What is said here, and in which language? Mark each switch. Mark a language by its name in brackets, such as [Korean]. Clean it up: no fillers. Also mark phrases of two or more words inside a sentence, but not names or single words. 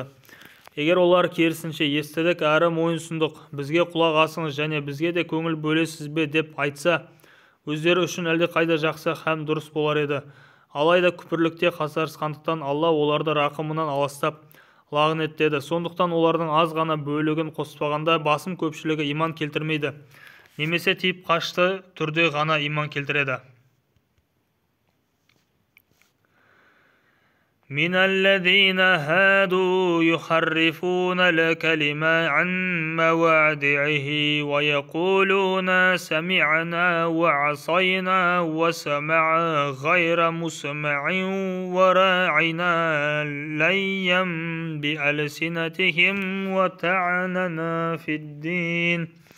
[Kazakh] Егер олар керісінше естідік әрі мойынсұндық, бізге құлақ асыңыз және бізге де көңіл бөлесіз бе деп айтса, өздері үшін әлде қайда жақсы һәм дұрыс болар еді. Алайда күпірлікте қасарысқандықтан Алла оларды рақымынан аластап лағынеттеді. Сондықтан олардың аз ғана бөлігін қоспағанда басым көпшілігі иман келтірмейді, немесе тиіп қашты түрде ғана иман келтіреді. [Arabic] من الذين هادوا يحرفون الكلم عن مواضعه ويقولون سمعنا وعصينا وسمع غير مسمع وراعنا ليا بألسنتهم وطعننا في الدين